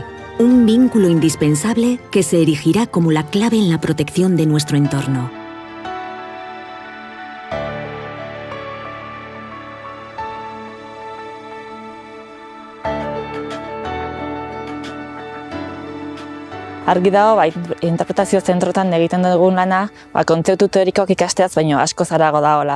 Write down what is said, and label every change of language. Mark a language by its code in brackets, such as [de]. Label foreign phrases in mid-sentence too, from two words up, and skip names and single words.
[es] Un vínculo indispensable que se erigirá como la clave en la protección de nuestro entorno. [eu] Argi dago, interpretazio zentrotan egiten dugun lana, kontzeptu teorikoak ikasteaz, baino asko zarago dagoela.